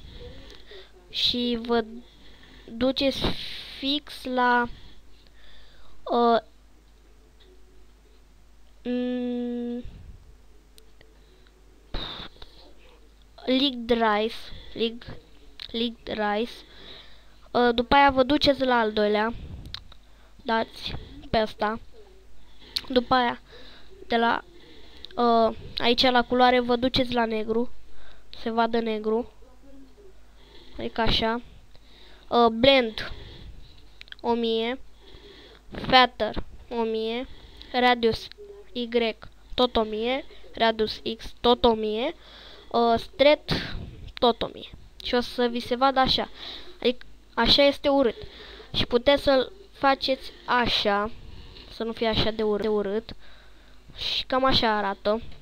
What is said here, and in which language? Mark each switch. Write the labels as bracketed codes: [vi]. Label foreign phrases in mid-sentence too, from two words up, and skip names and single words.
[ro] Și vă duceți fix la Licked Rice. După aia vă duceți la al 2-lea. Dați pe asta. După aia de la aici la culoare vă duceți la negru. Se vadă negru. Adică așa. Blend 1000. Feather 1000. Radius Y tot 1000. Radius X tot 1000. Straight tot 1000. Și o să vi se vadă așa. Adică așa este urât. Și puteți să-l faceți așa. Să nu fie așa de urât. Și cam așa arată.